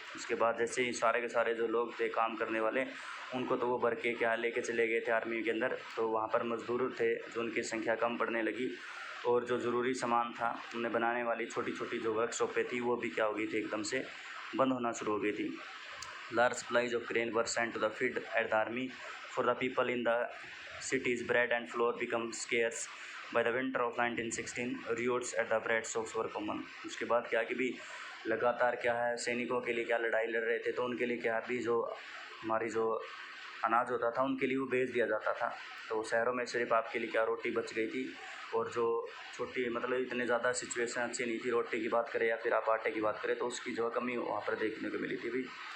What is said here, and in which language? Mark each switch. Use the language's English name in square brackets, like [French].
[Hindi] उसके बाद जैसे ही सारे के सारे जो लोग थे काम करने वाले, उनको तो वो भर के क्या लेके चले गए थे आर्मी के अंदर, तो वहाँ पर मजदूर थे जो उनकी संख्या कम पड़ने लगी और जो ज़रूरी सामान था उन्हें बनाने वाली छोटी छोटी जो वर्कशॉपें थी वो भी क्या हो गई थी, एकदम से बंद होना शुरू हो गई थी। [English] Large supplies of grain were sent to the feed at the army. For the people in the cities, bread and flour become scarce. By the winter of 1916, riots at the bread shops were common. [Hindi] उसके बाद क्या कि भी लगातार क्या है, सैनिकों के लिए क्या लड़ाई लड़ रहे थे, तो उनके लिए क्या भी जो हमारी जो अनाज होता था उनके लिए वो भेज दिया जाता था। तो शहरों में सिर्फ आपके लिए क्या रोटी बच गई थी, और जो छोटी मतलब इतने ज़्यादा सिचुएशन अच्छी नहीं थी, रोटी की बात करें या फिर आप आटे की बात करें, तो उसकी जो कमी वहाँ पर देखने को मिली थी भी।